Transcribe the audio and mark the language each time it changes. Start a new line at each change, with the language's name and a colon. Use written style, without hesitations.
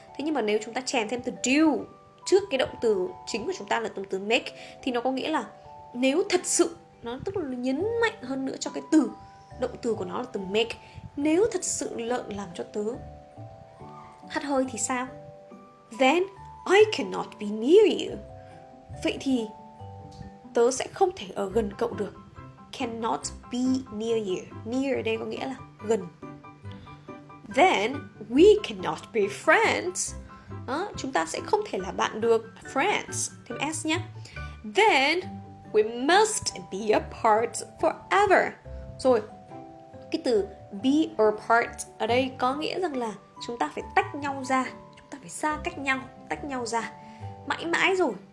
Vietnamese: Thế nhưng mà nếu chúng ta chèn thêm từ do trước cái động từ chính của chúng ta là động từ make, thì nó có nghĩa là nếu thật sự, nó tức là nhấn mạnh hơn nữa cho cái từ, động từ của nó là từ make. Nếu thật sự lợn làm cho tớ hắt hơi thì sao?
English: then I cannot be near you.
Vietnamese: Vậy thì tớ sẽ không thể ở gần cậu được.
English: Cannot be near you.
Vietnamese: Near ở đây có nghĩa là gần.
English: Then we cannot be friends.
Vietnamese: Chúng ta sẽ không thể là bạn được. Friends, thêm S nhé.
English: Then we must be apart forever.
Vietnamese: Rồi, cái từ be apart ở đây có nghĩa rằng là chúng ta phải tách nhau ra. Chúng ta phải xa cách nhau, tách nhau ra. Mãi mãi rồi.